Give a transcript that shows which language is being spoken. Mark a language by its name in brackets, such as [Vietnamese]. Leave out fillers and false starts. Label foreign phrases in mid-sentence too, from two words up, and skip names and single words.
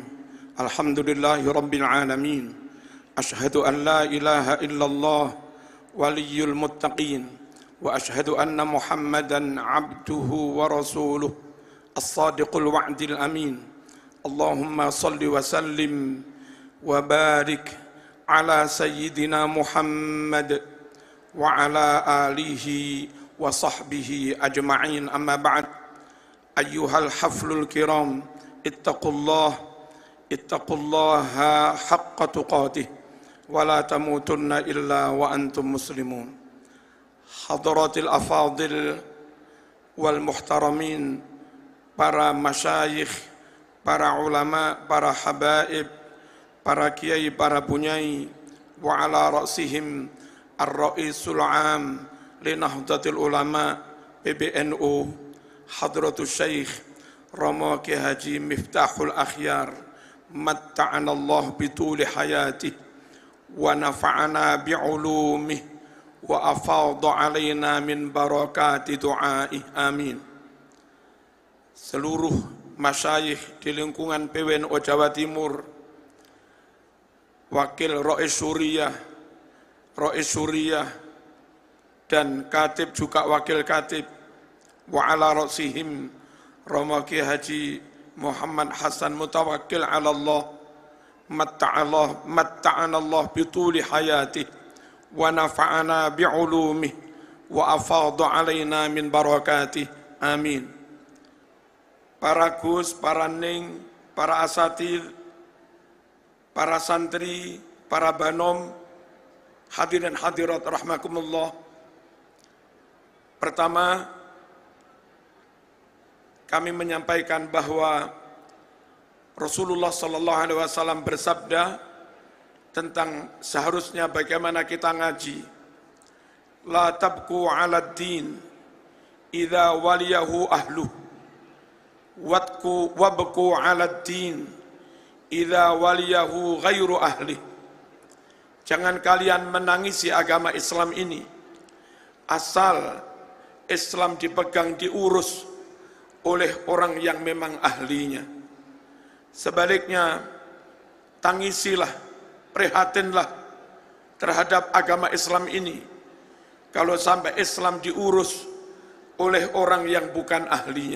[Arabic] الحمد لله رب العالمين. أشهد أن لا إله إلا الله ولي المتقين وأشهد أن محمدا عبده ورسوله الصادق الوعد الأمين. اللهم صل وسلم وبارك على سيدنا محمد وعلى آله وصحبه أجمعين، أما بعد. أيها الحفل الكرام، اتقوا الله حق تقاته ولا تموتن إلا وأنتم مسلمون. حضرات الأفاضل والمحترمين, [Indonesian] para masyayikh, para ulama, para habaib, para kiai, para bunyai, [Arabic] وعلى رأسهم الرئيس العام Linahdlatul Ulama PBNU Hadratul Syekh Rama Kiai Haji Miftahul Akhyar, متعنا الله بطول حياته ونفعنا بعلومه وأفاض علينا من بركات دعائه, amin. [Indonesian] Seluruh masyayikh di lingkungan PWNU Jawa Timur, Wakil Rais Suriah dan katib juga wakil katib, [Arabic] وعلى رأسهم Rama Kiai Haji Muhammad Hasan Mutawakkil ala Allah, متعنا الله بطول حياته ونفعنا بعلومه وأفاض علينا من بركاته، آمين. [Indonesian] Para gus, para ning, para asatir, para santri, para banom, hadirin hadirat rahmakumullah. Pertama, kami menyampaikan bahwa Rasulullah [Arabic] صلى الله عليه وسلم [Indonesian] bersabda tentang seharusnya bagaimana kita ngaji. [Arabic] لا تبكوا على الدين إذا وليه أهله وابكوا على الدين إذا وليه غير أهله. [Indonesian] Jangan kalian menangisi agama Islam ini asal Islam dipegang, diurus oleh orang yang memang ahlinya. Sebaliknya, tangisilah, prihatinlah terhadap agama Islam ini kalau sampai Islam diurus oleh orang yang bukan ahlinya.